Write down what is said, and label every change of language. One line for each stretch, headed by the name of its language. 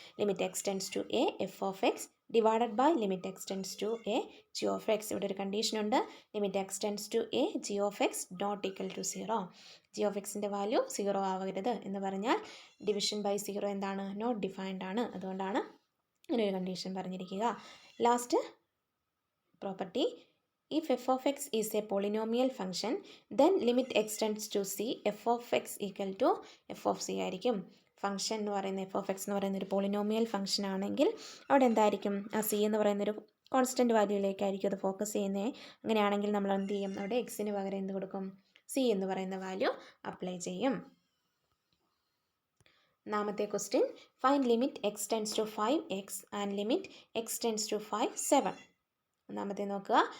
English: Limit x tends to a f of x divided by limit x tends to a g of x.
Malayalam: ഇവിടെ ഒരു കണ്ടീഷനുണ്ട്.
English: Limit x tends to a g of x not equal to 0.
Malayalam: G of എക്സിൻ്റെ value 0 ആവരുത് എന്ന് പറഞ്ഞാൽ division by 0 എന്താണ്? Not defined ആണ്. അതുകൊണ്ടാണ് ഇങ്ങനെ ഒരു കണ്ടീഷൻ പറഞ്ഞിരിക്കുക.
English: Last property, if f of x is a polynomial function then limit x tends to c f of x equal to f of c ആയിരിക്കും.
Malayalam: ഫംഗ്ഷൻ എന്ന് പറയുന്ന എഫ് ഓഫ് എക്സ് എന്ന് പറയുന്ന ഒരു പോളിനോമിയൽ ഫംഗ്ഷൻ ആണെങ്കിൽ അവിടെ എന്തായിരിക്കും? ആ സി എന്ന് പറയുന്നൊരു കോൺസ്റ്റൻറ്റ് വാല്യൂയിലേക്കായിരിക്കും അത് ഫോക്കസ് ചെയ്യുന്നത്. അങ്ങനെയാണെങ്കിൽ നമ്മൾ എന്ത് ചെയ്യും? അവിടെ എക്സിന് പകരം എന്ത് കൊടുക്കും? സി എന്ന് പറയുന്ന വാല്യൂ അപ്ലൈ ചെയ്യും. ഒന്നാമത്തെ question,
English: Find limit x tends to 5x and limit x tends to 5 7.
Malayalam: ഒന്നാമത്തെ നോക്കുക.